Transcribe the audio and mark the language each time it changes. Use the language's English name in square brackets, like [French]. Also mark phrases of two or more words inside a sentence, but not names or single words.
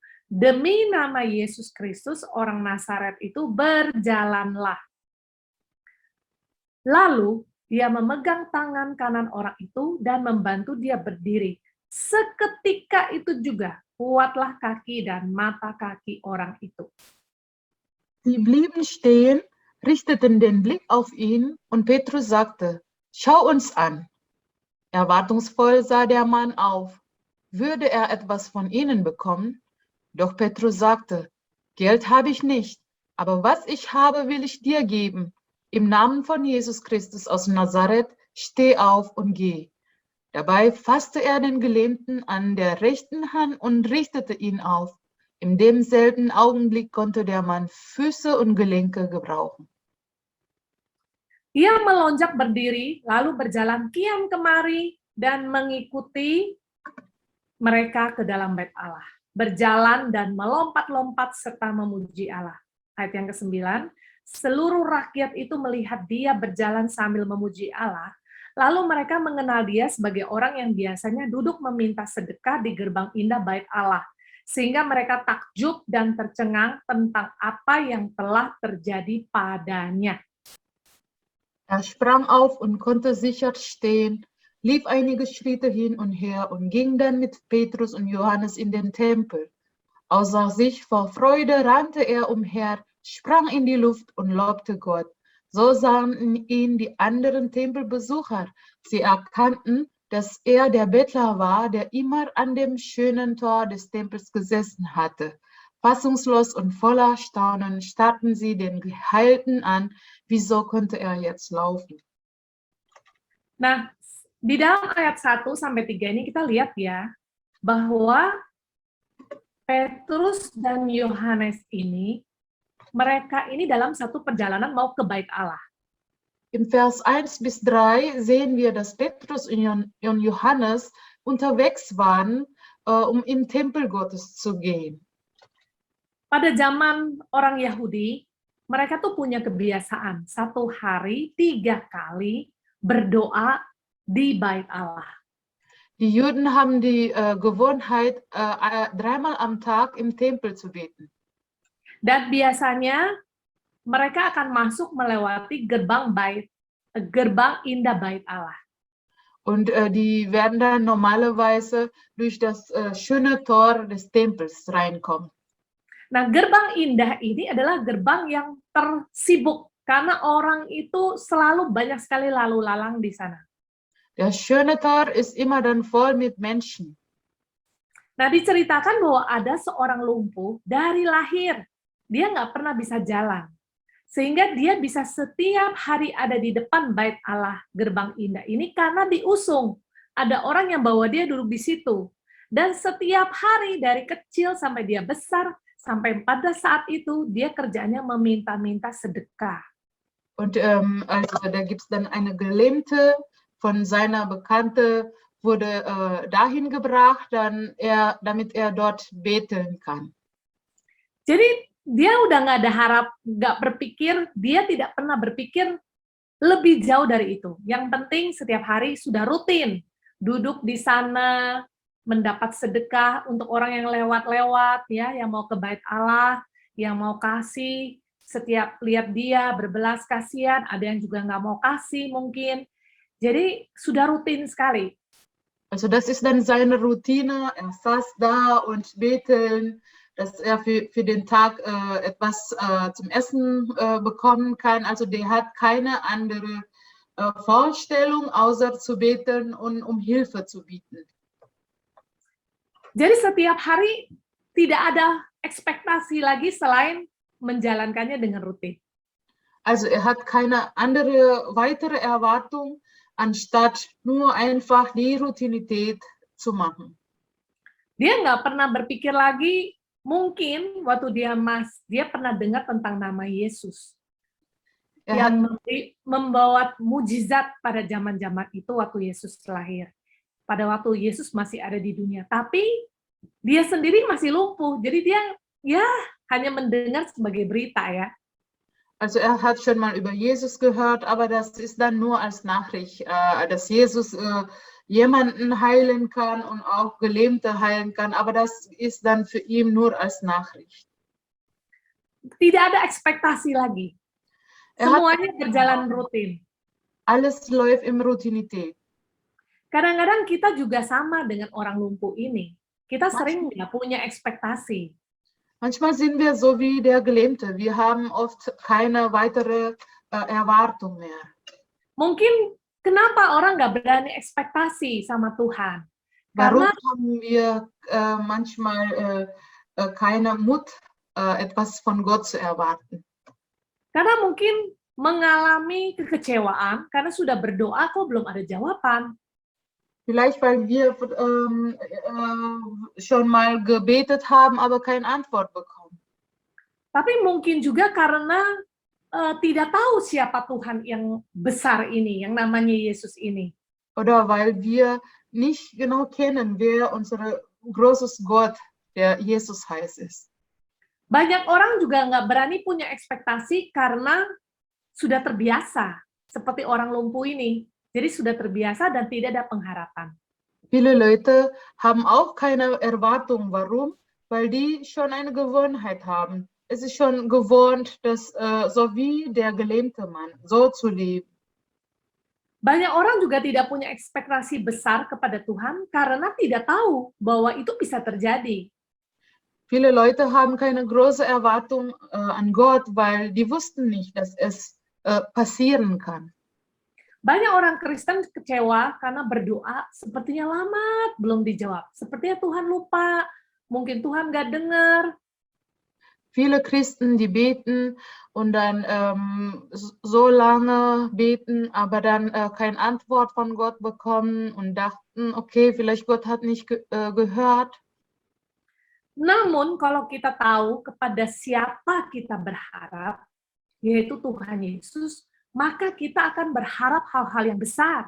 [Indonesian] Demi nama Yesus Kristus, orang Nazaret itu, berjalanlah. Lalu dia memegang tangan kanan orang itu dan membantu dia berdiri. Seketika itu juga kuatlah kaki dan mata kaki orang itu. [German] Sie blieben stehen, richteten den Blick auf ihn, und Petrus sagte, schau uns an. Erwartungsvoll sah der Mann auf. Würde er etwas von ihnen bekommen? Doch Petrus sagte, Geld habe ich nicht, aber was ich habe, will ich dir geben. Im Namen von Jesus Christus aus Nazareth, steh auf und geh. Dabei fasste er den Gelähmten an der rechten Hand und richtete ihn auf. In demselben Augenblick konnte der Mann Füße und Gelenke gebrauchen. [Indonesian] Ia melonjak berdiri, lalu berjalan kiam kemari dan mengikuti mereka ke dalam bait Allah. Berjalan dan melompat-lompat serta memuji Allah. Ayat yang ke-9, seluruh rakyat itu melihat dia berjalan sambil memuji Allah, lalu mereka mengenal dia sebagai orang yang biasanya duduk meminta sedekah di gerbang indah bait Allah, sehingga mereka takjub dan tercengang tentang apa yang telah terjadi padanya. [German] Er sprang auf und konnte sicher stehen, lief einige Schritte hin und her und ging dann mit Petrus und Johannes in den Tempel. Außer sich vor Freude rannte er umher, sprang in die Luft und lobte Gott. So sahen ihn die anderen Tempelbesucher. Sie erkannten, dass er der Bettler war, der immer an dem schönen Tor des Tempels gesessen hatte. Fassungslos und voller Staunen starrten sie den Geheilten an. Wieso konnte er jetzt laufen? [Indonesian] Nah, di dalam ayat 1 sampai 3 ini kita lihat ya, bahwa Petrus dan Yohanes ini, mereka ini dalam satu perjalanan mau ke bait Allah. [German] Im Vers 1 bis 3 sehen wir, dass Petrus und Johannes unterwegs waren, um im Tempel Gottes zu gehen. [Indonesian] Pada zaman orang Yahudi, mereka tuh punya kebiasaan, satu hari 3 kali berdoa di bait Allah. [German] Die Juden haben die Gewohnheit, dreimal am Tag im Tempel zu beten. [Indonesian] Dan biasanya mereka akan masuk melewati gerbang indah bait Allah. [German] Und die werden dann normalerweise durch das schöne Tor des Tempels reinkommen. [Indonesian] Nah, gerbang indah ini adalah gerbang yang tersibuk karena orang itu selalu banyak sekali lalu lalang di sana. [German] Das schöne Tor ist immer dann voll mit Menschen. [Indonesian] Nah, diceritakan bahwa ada seorang lumpuh dari lahir. Dia nggak pernah bisa jalan. Sehingga dia bisa setiap hari ada di depan bait Allah, gerbang indah ini, karena diusung. Ada orang yang bawa dia duduk di situ. Dan setiap hari dari kecil sampai dia besar, sampai pada saat itu dia kerjanya meminta-minta sedekah. [German] Und also da gibt es dann eine Gelähmte, von seiner Bekannte wurde dahin gebracht, damit er dort beten kann. [Indonesian] Jadi dia udah nggak ada dia tidak pernah berpikir lebih jauh dari itu. Yang penting setiap hari sudah rutin duduk di sana, mendapat sedekah untuk orang yang lewat-lewat, ya, yang mau ke bait Allah, yang mau kasih, setiap lihat dia berbelas kasihan, ada yang juga nggak mau kasih mungkin. Jadi sudah rutin sekali. [German] Also das ist dann seine Routine, er saß da und beten, dass er für den Tag etwas zum Essen bekommen kann. Also der hat keine andere Vorstellung, außer zu beten und um Hilfe zu bieten. [Indonesian] Jadi setiap hari tidak ada ekspektasi lagi selain menjalankannya dengan rutin. [German] Also er hat keine andere weitere Erwartung, anstatt nur einfach die Routinität zu machen. [Indonesian] Dia nggak pernah berpikir lagi, mungkin waktu dia pernah dengar tentang nama Yesus yang membawa mujizat pada zaman-zaman itu waktu Yesus lahir. Pada waktu Yesus masih ada di dunia. Tapi dia sendiri masih lumpuh. Jadi dia ya hanya mendengar sebagai berita ya. [German] Also er hat schon mal über Jesus gehört, aber das ist dann nur als Nachricht, dass Jesus jemanden heilen kann und auch Gelähmte heilen kann, aber das ist dann für ihn nur als Nachricht. [Indonesian] Tidak ada ekspektasi lagi. Semuanya berjalan rutin. [German] Alles läuft im Routinität. [Indonesian] Kadang-kadang kita juga sama dengan orang lumpuh ini. Kita sering nggak punya ekspektasi. [German] Manchmal sind wir so wie der Gelähmte. Wir haben oft keine weitere Erwartung mehr. [Indonesian] Mungkin kenapa orang nggak berani ekspektasi sama Tuhan? [German] Warum haben wir manchmal keine Mut, etwas von Gott zu erwarten? [Indonesian] Karena mungkin mengalami kekecewaan karena sudah berdoa kok belum ada jawaban. [German] Vielleicht, weil wir schon mal gebetet haben, aber keine Antwort bekommen. [Indonesian] Tapi mungkin juga karena tidak tahu siapa Tuhan yang besar ini, yang namanya Yesus ini. [German] Oder weil wir nicht genau kennen, wer unser großes Gott, der Jesus heißt, ist. [Indonesian] Banyak orang juga nggak berani punya ekspektasi karena sudah terbiasa, seperti orang lumpuh ini. Jadi sudah terbiasa dan tidak ada pengharapan. [German] Viele Leute haben auch keine Erwartung. Warum? Weil die schon eine Gewohnheit haben. Es ist schon gewohnt, dass so wie der gelähmte Mann, so zu leben. [Indonesian] Banyak orang juga tidak punya ekspektasi besar kepada Tuhan karena tidak tahu bahwa itu bisa terjadi. [German] Viele Leute haben keine große Erwartung an Gott, weil die wussten nicht, dass es passieren kann. [Indonesian] Banyak orang Kristen kecewa karena berdoa sepertinya lama belum dijawab. Sepertinya Tuhan lupa, mungkin Tuhan nggak dengar. [German] Viele Christen, die beten und dann so lange beten, aber dann keine Antwort von Gott bekommen und dachten, okay, vielleicht Gott hat nicht gehört. [Indonesian] Namun kalau kita tahu kepada siapa kita berharap, yaitu Tuhan Yesus, maka kita akan berharap hal-hal yang besar.